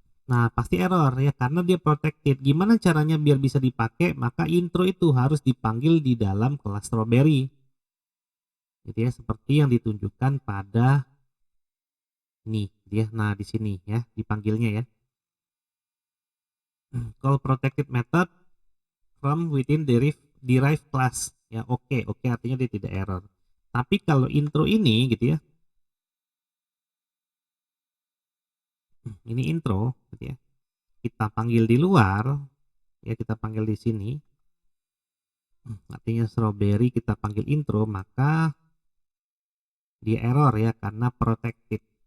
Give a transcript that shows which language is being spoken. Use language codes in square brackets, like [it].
[id] Nah, pasti error ya karena dia protected. Gimana caranya biar bisa dipakai? Maka intro itu harus dipanggil di dalam kelas strawberry. Gitu ya, seperti yang ditunjukkan pada ini dia. Nah, di sini ya dipanggilnya ya. [en] Call protected method from within derived class. [id] Ya, oke artinya dia tidak error. Tapi kalau intro ini gitu ya. Ini intro gitu ya. Kita panggil di luar, ya kita panggil di sini. Artinya strawberry kita panggil intro, maka dia error ya karena protected.